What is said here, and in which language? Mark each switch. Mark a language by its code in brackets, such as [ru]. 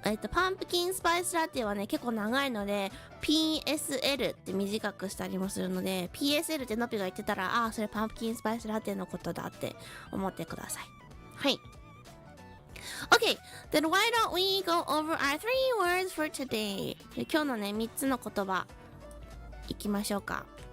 [ja] パンプキンスパイスラテはね結構長いので PSL って短くしたりもするので PSL ってノピが言ってたらそれパンプキンスパイスラテのことだって思ってください。はい。 [en] Okay, then why don't we go over our 3 words for today? [ja] 今日のね3つの言葉いきましょうか。